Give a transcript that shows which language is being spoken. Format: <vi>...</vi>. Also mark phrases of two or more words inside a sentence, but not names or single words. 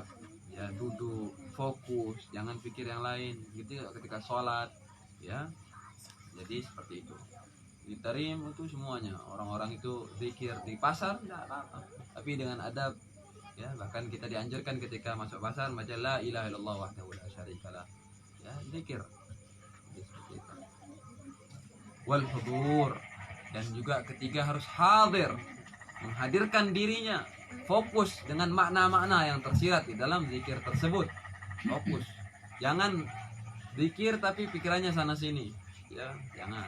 <id>Ya, duduk, fokus, jangan pikir yang lain. Gitu ketika sholat, ya. Jadi seperti itu. Ditarim itu semuanya. Orang-orang itu zikir di pasar tidak apa-apa, tapi dengan adab. Ya, bahkan kita dianjurkan ketika masuk pasar baca</id> <ar>لا إله إلا الله وحده لا شريك له.</ar> <id>Ya, zikir. Jadi seperti itu.</id> <ar>والحضور,</ar> <id>dan juga ketiga harus hadir, menghadirkan dirinya, fokus dengan makna-makna yang tersirat di dalam zikir tersebut. Fokus, jangan zikir tapi pikirannya sana sini, ya jangan.</id>